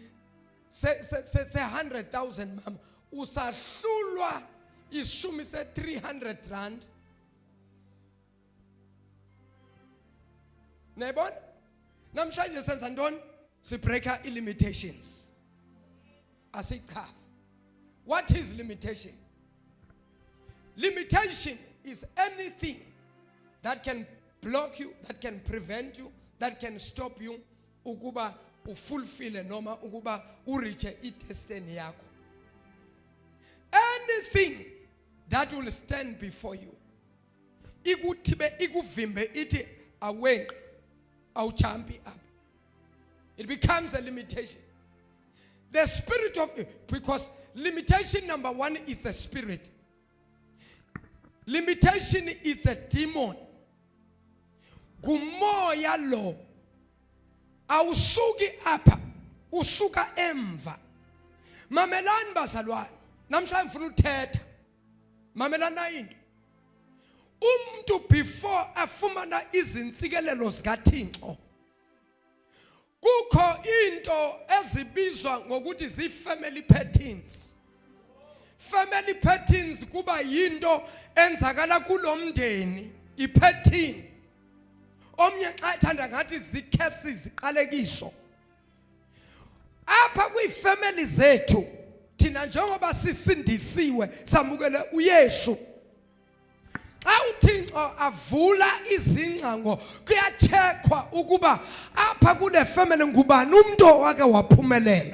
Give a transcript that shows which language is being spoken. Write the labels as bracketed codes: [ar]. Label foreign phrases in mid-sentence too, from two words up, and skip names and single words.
[xh] se100,000 mama usahlulwa ishumi se300 rand Nebon namhlanje senza ntoni sibreaka [en] limitations asichaza what is limitation limitation is anything that can block you that can prevent you that can stop you [xh] ukuba ufulfill noma ukuba ureach idestiny yakho [en] anything that will stand before you [xh] ikuthibe ikuvimbe ithi awenqe awujumpi [en] up it becomes a limitation the spirit of because limitation number 1 is the spirit limitation is a demon [xh] kumoya lo awusuki apha usuka emva mamelani bazalwane namhlanje ngifuna uthetha mamelana into umuntu before afumana izinsikelelo zikaThixo kukho into ezibizwa ngokuthi zi- [en] family patterns family patterns [xh] kuba yinto enzakala kulomndeni ipattern omnye xa ethanda ngathi zikhesi ziqalekiso apha kwi-family zethu thina njengoba sisindisiwe samukele uYesu xa uThixo avula izingcango kuyacheckwa ukuba apha kule family ngubani umuntu owake waphumelela.